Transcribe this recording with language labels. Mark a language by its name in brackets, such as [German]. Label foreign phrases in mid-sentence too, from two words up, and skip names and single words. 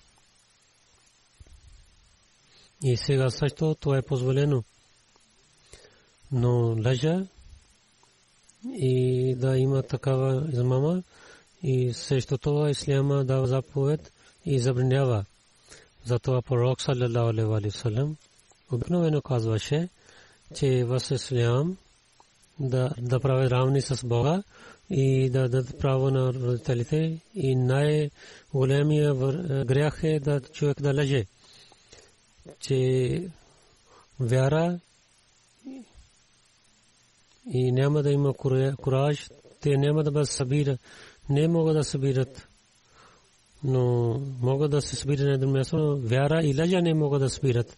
[Bulgarian] И сега също това е позволено. Но лъжа и да има такава измама и срещу това исляма дава заповед и забранява. Затова пророк [Arabic] صلى الله عليه وسلم [Bulgarian] обикновено казваше, че в ислям да прави равни с Бога и да дадат право на родителите. И най-големия грях е да човек да лъже. Че вяра и няма да има кураж, те няма да бъдат събира, не могат да събират, но могат да се събират на едно място, но вяра и лъжа не могат да събират.